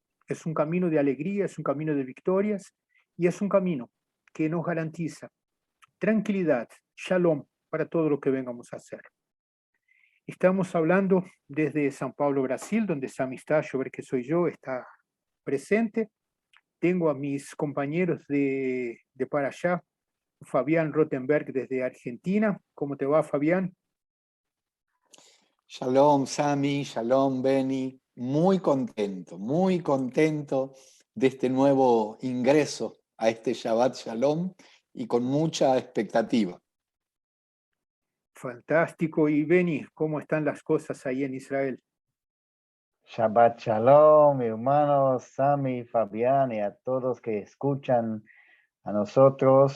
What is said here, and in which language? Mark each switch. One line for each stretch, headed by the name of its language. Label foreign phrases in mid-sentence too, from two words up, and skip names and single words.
Spanish: Es un camino de alegría, es un camino de victorias, y es un camino que nos garantiza tranquilidad, shalom, para todo lo que vengamos a hacer. Estamos hablando desde São Paulo, Brasil, donde Sami Stachover, que soy yo, está presente. Tengo a mis compañeros de para allá, Fabián Rottenberg desde Argentina. ¿Cómo te va, Fabián?
Hebrew: שלום, Sami, שלום, Benny.
Spanish: Muy contento de este nuevo ingreso a este
Hebrew: שבת שלום
Spanish: y con mucha expectativa. Fantástico. Y Benny, ¿cómo están las cosas ahí en Israel?
Hebrew: שבת שלום,
Spanish: hermanos, Sami, Fabián y a todos que escuchan a nosotros.